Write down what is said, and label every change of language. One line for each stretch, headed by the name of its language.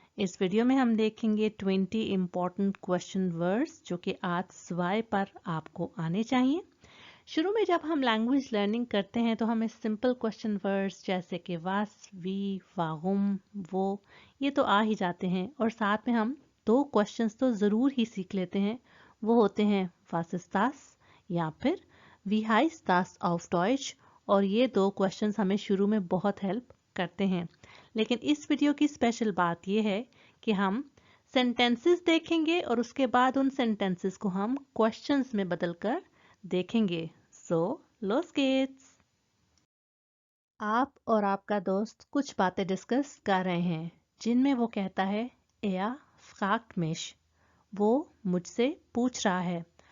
Hindi: इस वीडियो में हम देखेंगे 20 इम्पॉर्टेंट क्वेश्चन वर्ड्स जो कि आज सवाई पर आपको आने चाहिए। शुरू में जब हम लैंग्वेज लर्निंग करते हैं तो हमें सिंपल क्वेश्चन वर्ड्स जैसे कि
German: was, wie, warum,
Hindi: वो ये तो आ ही जाते हैं और साथ में हम दो क्वेश्चंस तो ज़रूर ही सीख लेते हैं। वो होते हैं
German: was ist das
Hindi: या फिर
German: wie heißt das auf Deutsch।
Hindi: और ये दो क्वेश्चंस हमें शुरू में बहुत हेल्प करते हैं। लेकिन इस वीडियो की स्पेशल बात ये है कि हम सेंटेंसेस देखेंगे और उसके बाद उन सेंटेंसेस को हम क्वेश्चंस में बदलकर देखेंगे। सो लोस गेट्स। आप और आपका दोस्त कुछ बातें डिस्कस कर रहे हैं जिनमें वो कहता है
German: er fragt mich,
Hindi: वो मुझसे पूछ रहा है।